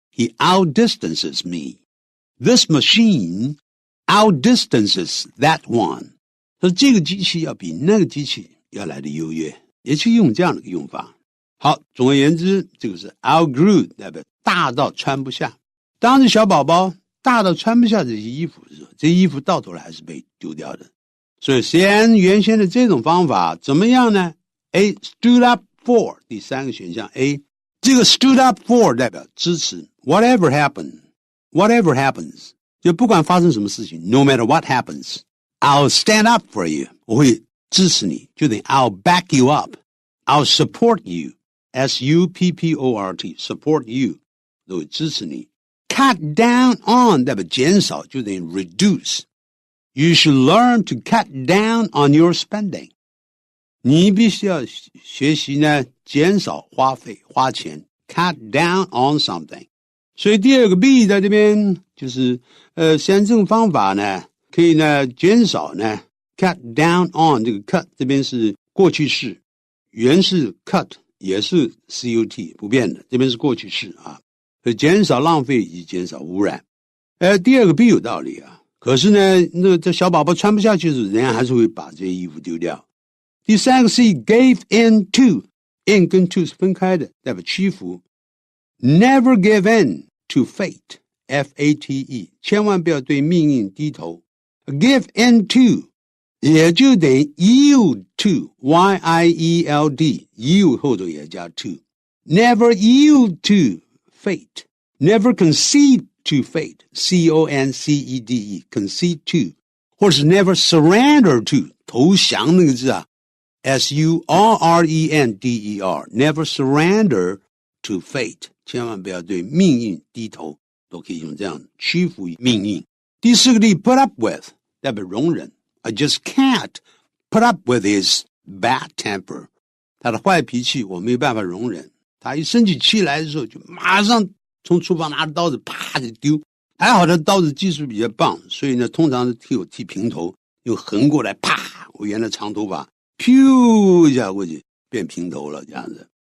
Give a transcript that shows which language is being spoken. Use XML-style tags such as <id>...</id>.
<en>he outdistances me， this machine outdistances that one，</en> <zh>所以这个机器要比那个机器要来的优越，也是用这样的一个用法。好，总而言之，这个是 outgrew 代表大到穿不下。当时小宝宝大到穿不下这些衣服的时候，这些衣服到头来还是被丢掉的。所以原先的这种方法怎么样呢？ A</zh> <en>stood up for，</en> <zh>第三个选项 A， 这个 stood up for 代表支持</zh> <en>whatever happens，</en> <zh>就不管发生什么事情</zh> <en>no matter what happens I'll stand up for you，</en> <zh>我会支持你，就等于</zh> <en>I'll back you up， I'll support you，</en> <zh>S-U-P-P-O-R-T support you， 我会支持你。</zh> <en>cut down on</en> <zh>代表减少，就等于 reduce，</zh> <en>You should learn to cut down on your spending，</en> <zh>你必须要学习呢减少花钱</zh> <en>cut down on something。</en> <zh>所以第二个 B 在这边就是像这种方法呢可以呢减少呢</zh> <en>cut down on，</en> <zh>这个 cut 这边是过去式，原是 cut 也是 cut 不变的，这边是过去式所以减少浪费以及减少污染。第二个 B 有道理可是呢这小宝宝穿不下去的时候，人家还是会把这些衣服丢掉。第三个 C</zh> <en>gave in to，</en> <zh>in 跟 to 是分开的，代表屈服。</zh> <en>Never give in to fate， F-A-T-E，</en> <zh>千万不要对命运低头。</zh> <en>Give in to</en> <zh>也就等于</zh> <en>yield to，</en> <zh>Y-I-E-L-D， yield 后头也加 to。</zh> <en>Never yield to fate， never concede to fate， C-O-N-C-E-D-E concede to， 或是 never surrender to</en> <zh>投降那个字</zh> <en>S-U-R-R-E-N-D-E-R never surrender to fate，</en> <zh>千万不要对命运低头，都可以用这样屈服于命运。第四个例</zh> <en>put up with</en> <zh>代表容忍，</zh> <en>I just can't put up with his bad temper，</en> <zh>他的坏脾气我没办法容忍，他一生起气来的时候就马上从厨房拿着刀子啪就丢，还好他刀子技术比较棒，所以呢通常是替我剃平头，又横过来啪，我原来长头发噗一下过去变平头了这样子。</zh>